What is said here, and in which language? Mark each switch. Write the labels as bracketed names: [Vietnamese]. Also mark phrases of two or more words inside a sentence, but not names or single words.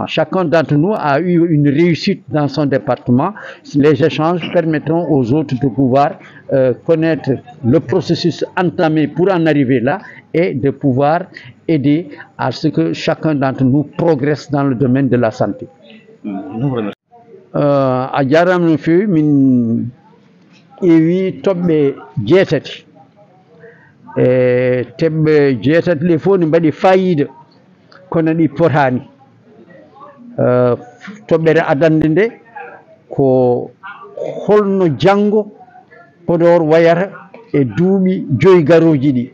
[French] Chacun d'entre nous a eu une réussite dans son département. Les échanges permettront aux autres de pouvoir connaître le processus entamé pour en arriver là et de pouvoir aider à ce que chacun d'entre nous progresse dans le domaine de la santé. [Fula] A jarama no fewi min ƴeewi toɓɓe 8 e teɓɓe 8 ɗe fof ne mbaɗi fayida kono ɗi potani. Toɓɓere adande nde ko holno janngo Podor wayata e duuɓi 5 garoji ɗi.